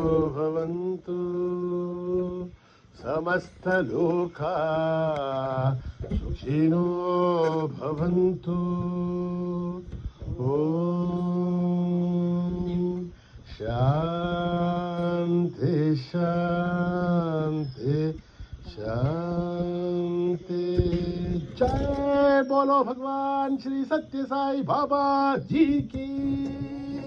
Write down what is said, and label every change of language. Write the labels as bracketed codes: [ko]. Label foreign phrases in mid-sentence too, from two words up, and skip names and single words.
[sa] भवन्तु समस्त लोका सुखिनो भवन्तु ओम शांति शांति शांति। [hi] जय बोलो भगवान श्री सत्य साई बाबा जी की।